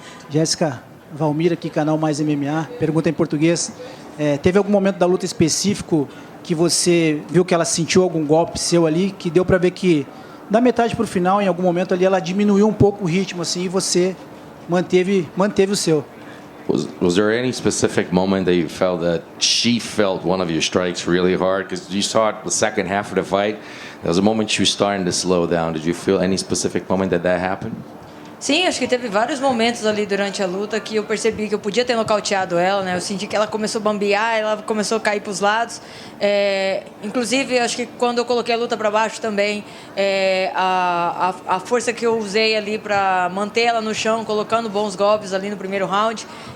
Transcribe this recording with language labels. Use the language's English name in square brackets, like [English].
[Portuguese] Jessica, Valmir aqui, canal Mais MMA, pergunta em português. Teve algum momento da luta específico que você viu que ela sentiu algum golpe seu ali, que deu para ver que da metade para o final, em algum momento ali, ela diminuiu um pouco o ritmo assim, e você manteve o seu? [English] Was there any specific moment that you felt that she felt one of your strikes really hard? Because you saw it the second half of the fight. There was a moment she was starting to slow down. Did you feel any specific moment that happened? [Portuguese] Sim, acho que teve vários momentos ali durante a luta que eu percebi que eu podia ter nocauteado ela, né? Eu senti que ela começou a bambear, ela começou a cair para os lados. Inclusive, acho que quando eu coloquei a luta para baixo também, a força que eu usei ali para manter ela no chão, colocando bons golpes ali no primeiro round.